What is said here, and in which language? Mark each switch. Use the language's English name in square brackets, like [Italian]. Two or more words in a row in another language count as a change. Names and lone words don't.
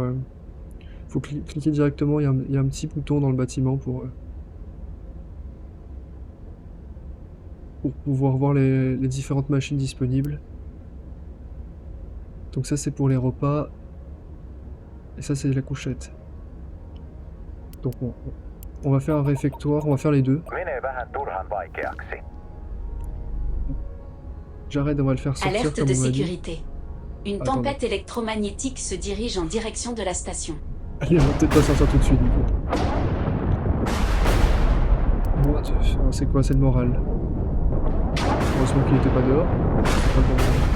[French] faut cliquer directement, il y a un petit bouton dans le bâtiment pour pouvoir voir les différentes machines disponibles. Donc ça c'est pour les repas. Et ça c'est la couchette. Donc on va faire un réfectoire, on va faire les deux. [Finnish] Menee vähän turhan vaikeaksi. [French] Jared, on va le faire sortir Alerte comme de on a dit. sécurité. Une Attendez. tempête électromagnétique se dirige en direction de la station. Allez, on va peut-être pas sortir tout de suite du coup. Bon, c'est quoi? C'est le moral. Heureusement qu'il était pas dehors. C'est pas pour...